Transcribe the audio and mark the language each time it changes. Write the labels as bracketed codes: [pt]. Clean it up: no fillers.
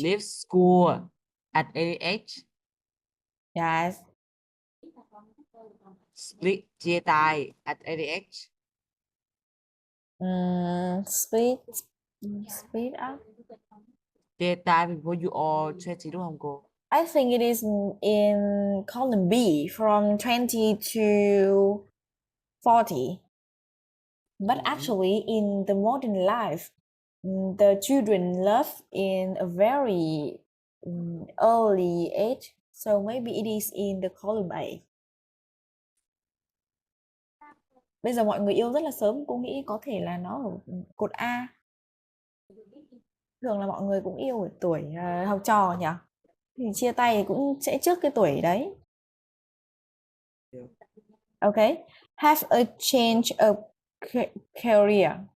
[en] Leave school at any age. Yes. Split, [vi] chia tay [en] at any age. Speed up. [vi] Chia tay [en] before you are 20 [vi] đúng không cô? [en] I think it is in column B from 20 to 40. But actually, in the modern life, the children love in a very early age. So maybe it is in the column A. [vi] Bây giờ mọi người yêu rất là sớm, cô nghĩ có thể là nó ở cột A. Thường là mọi người cũng yêu ở tuổi học trò nhỉ? Thì chia tay cũng sẽ trước cái tuổi đấy. [en] Okay. Have a change of career.